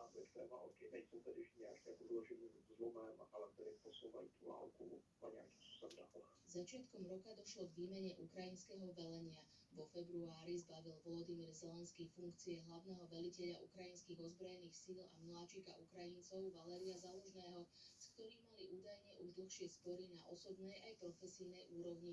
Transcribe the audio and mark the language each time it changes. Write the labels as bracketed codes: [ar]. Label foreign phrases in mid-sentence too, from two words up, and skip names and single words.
[cs] té války. Nejsou tedy nějak jako vyloženým zlomem, ale tedy posouvají tu válku na nějakým způsobem dál. [sk] Začiatkom roka došlo k výmene ukrajinského velenia. Vo februári zbavil Volodymyr Zelenský funkcie hlavného veliteľa ukrajinských ozbrojených síl a mláčika Ukrajincov Valeria Zalužného, s ktorým mali údajne už dlhšie spory na osobnej aj profesijnej úrovni.